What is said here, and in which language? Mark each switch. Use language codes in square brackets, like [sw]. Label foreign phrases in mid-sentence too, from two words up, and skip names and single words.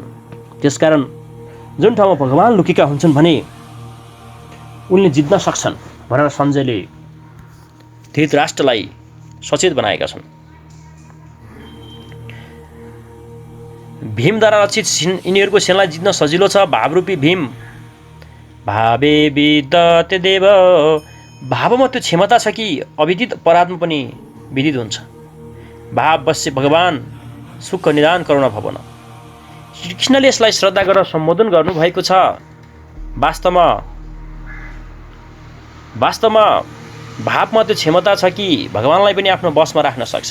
[ne] त्यसकारण जुन ठाउँमा भगवान लुकेका हुन्छन् भने उनले जित्न सक्छन् भनेर सञ्जयले धृतराष्ट्रलाई सचेत बनाएका छन्। भीमद्वारा रचित यिनीहरूको सेनालाई जित्न सजिलो छ। भावरूपी भीम [sa] भावे विदते देव, [ne] भावमा त्यो क्षमता छ कि अविदित अपराधमा पनि विदित हुन्छ। [awa] भाव बस्य भगवान सुख निदान करुणा भवन। [ne] श्रीकृष्णले यसलाई श्रद्धा गरेर सम्बोधन गर्नुभएको छ। वास्तवमा भावमा त्यो क्षमता छ कि भगवानलाई पनि आफ्नो बसमा राख्न सक्छ।